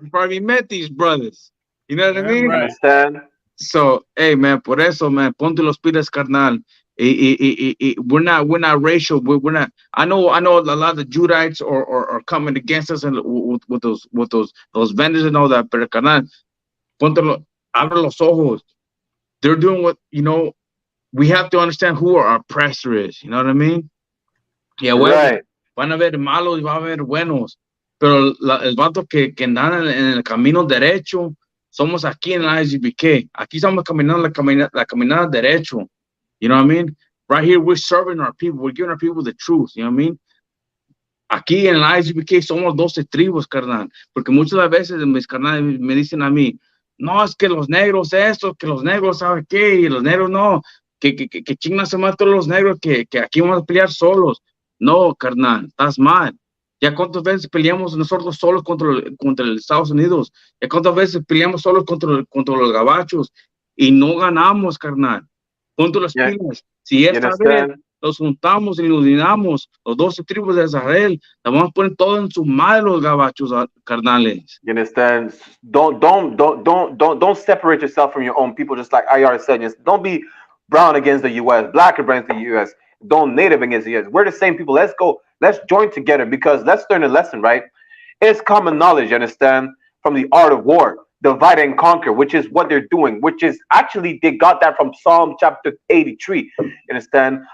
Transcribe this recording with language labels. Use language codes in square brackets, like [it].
[en] before I even met these brothers. You know what I mean? Understand? So, hey, man, [es] por eso, man, ponte los pilas, carnal. [en] We're not racial. We're not. I know a lot of the Judites are coming against us and with those vendors and all that. [es] Pero, carnal, abre los ojos. [en] They're doing what, we have to understand who our oppressor is. You know what I mean? Yeah, right. [es] Van a haber malos y va a haber buenos. Pero el vato que andan en el camino derecho, somos aquí en la IGBK. Aquí estamos caminando la caminada derecho. [en] You know what I mean? Right here, we're serving our people. We're giving our people the truth. You know what I mean? [es] Aquí en la IGBK somos 12 tribus, carnal. Porque muchas de veces mis carnales me dicen a mí, no, es que los negros esto, que los negros saben qué, y los negros no, que chingan se matan todos los negros, que aquí vamos a pelear solos. No, carnal, estás mal. Ya cuántas veces peleamos nosotros solos contra los Estados Unidos. Ya cuántas veces peleamos solos contra los gabachos y no ganamos, carnal. Ponte las pilas. Si esta vez nos juntamos y nos unamos, los 12 tribus de Israel, la vamos a poner todo en su madre los gabachos, carnales. [en] You understand? Don't separate yourself from your own people, just like IR said. Just don't be brown against the U.S., black against the U.S., don't native against the U.S. We're the same people. Let's go. Let's join together, because let's learn a lesson, right? It's common knowledge, you understand, from the art of war, divide and conquer, which is what they're doing, which is actually, they got that from Psalm chapter 83. You understand?